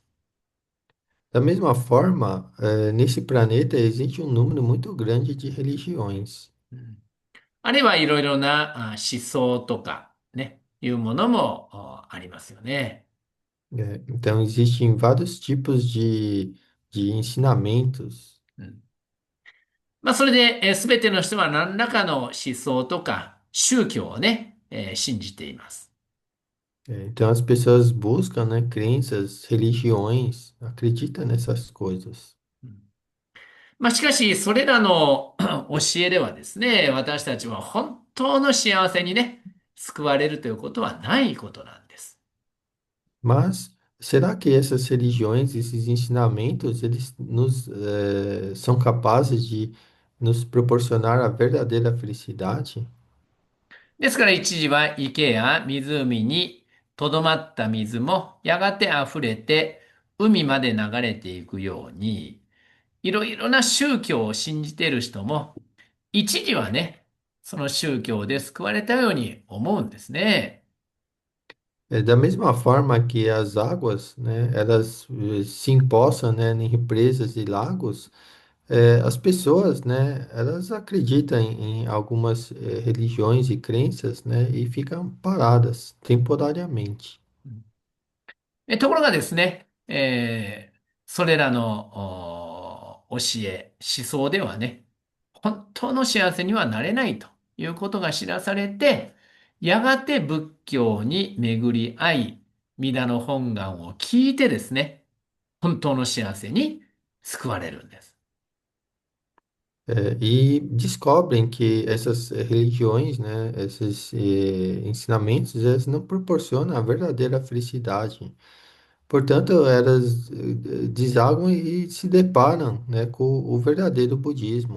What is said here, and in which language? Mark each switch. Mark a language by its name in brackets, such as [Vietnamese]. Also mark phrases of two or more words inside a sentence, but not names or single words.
[Portuguese] Da mesma forma, nesse planeta existe um número muito grande de religiões. [Japanese] うん、あるいはいろいろな思想とかね、いうものもありますよね。 [Portuguese] Então, existem vários tipos de ensinamentos. [Japanese] うん、まあ、それで、すべての人は何らかの思想とか宗教をね、信じています。 [Portuguese] Então, as pessoas buscam, né, crenças, religiões, acreditam nessas coisas. [Japanese] うん、まあ、しかし、それらの教えではですね、私たちは本当の幸せにね、救われるということはないことなんです。 [Portuguese] Mas será que essas religiões, esses ensinamentos, eles são capazes de nos proporcionar a verdadeira felicidade? [Japanese] ですから一時は池や湖にとどまった水もやがて溢れて海まで流れていくように、いろいろな宗教を信じている人も一時はね、その宗教で救われたように思うんですね。 [Portuguese] Da mesma forma que as águas, né, elas se empoçam, né, em represas e lagos, as pessoas, né, elas acreditam em algumas religiões e crenças, né, e ficam paradas temporariamente. [Japanese] ところがですね、それらの教え、思想ではね、本当の幸せにはなれないということが知らされて、やがて仏教に巡り合い、弥陀の本願を聞いてですね、本当の幸せに救われるんです。 [Portuguese] E descobrem que essas religiões, né, esses ensinamentos, eles não proporcionam a verdadeira felicidade. Portanto, elas desaguam e se deparam, né, com o verdadeiro budismo.